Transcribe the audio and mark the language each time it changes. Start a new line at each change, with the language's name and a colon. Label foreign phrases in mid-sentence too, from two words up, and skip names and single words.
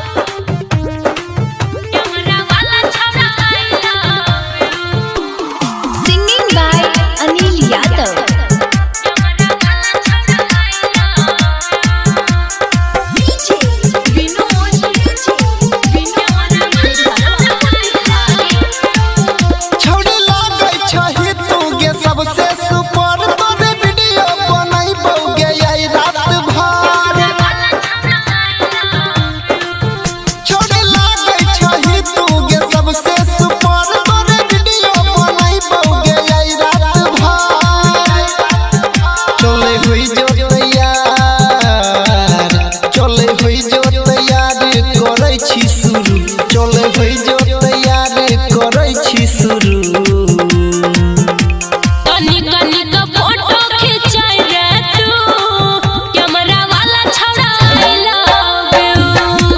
Maithili: कैमरा वाला छौड़ा,
English: I love you. Singing by Anil Yadav.
Maithili: कैमरा वाला छौड़ा,
English: I love you. DJ Vinod.
Maithili: कैमरा वाला छौड़ा,
English: I love you.
Maithili: छोड़ी लागै छही तू गे सबसे सुपर तोरे वीडियो बनैबौगे आई रात भर। छोड़ी लागै छही तू गे सबसे सुपर तोरे वीडियो बनैबौगे आई रात भर। चले हुई जो तैयार, चले हुई जो तैयार करै छी शुरू, चले हुई जो तैयार करै छी शुरू। फोटो खिंचाई रे तू, कैमरा वाला छौड़ा
English: I love you।